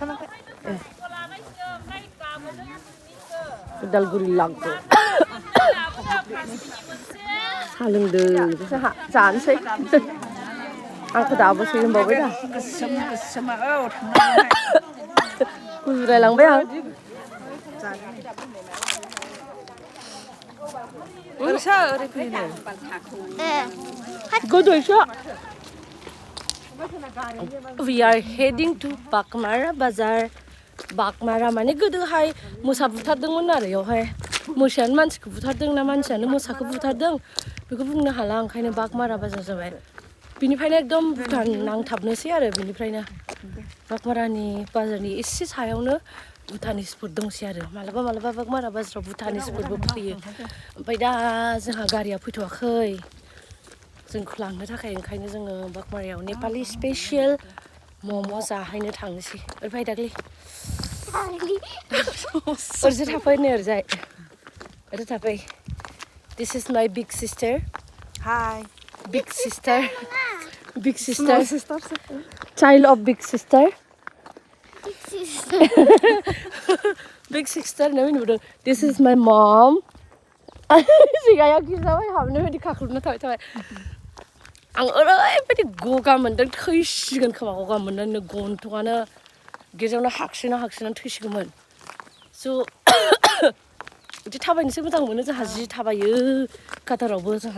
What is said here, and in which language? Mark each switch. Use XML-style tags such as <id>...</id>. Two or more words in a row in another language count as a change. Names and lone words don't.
<brx>उदालगुरि लांगौ साहा लोंदों जानोसै आंखौ दाबोसै होनबावबाय दा गुजुलायलांबाय आं ओरैसो ओरै फैनो</brx> <en>गोदैसो We are heading to Bakmara Bazaar.</en> <brx>Bakmara माने गोदोहाय मोसा बुथारदोंमोन आरो बेयावहाय मोसायानो मानसिखौ बुथारदों ना मानसियानो मोसाखौ बुथारदों बेखौ बुंनो हाला ओंखायनो बागमारा बाजार जाबाय बिनिफ्रायनो एकदम भुटान नांथाबनोसै आरो बिनिफ्रायनो बागमारानि बाजारनि एसे सायावनो भुटानिसफोर दंसै आरो मालाबा मालाबा बागमारा बाजाराव भुटानिसफोरबो फैयो ओमफ्राय दा जोंहा गारिया फैथ'वाखै जोंखौ लांनो थाखाय ओंखायनो जोङो बागमारायाव नेपालि स्पेसियेल मम' जाहैनो थांनोसै ओरैहाय दाख्लै ओरैजाय थाफै नै ओरैजाय ओरै थाफै</brx> <en>This is my big sister. Hi. Big sister. Big sister. Child of big sister. Big sister. Big sister. This is my mom.</en> <brx>सिगायाव गिजाबाय हाबनो बायदि खाख्लुबना थाबाय आं ओरैबायदि गगा मोनदों थैसिगोन खोमा गगा मोननानै गन्थङानो गेजेरावनो हागसिना थैसिगौमोन स' बिदि थाबायनोसो मोजां मोनो जोंहा जि थाबायो कातारावबो जोंहा</brx>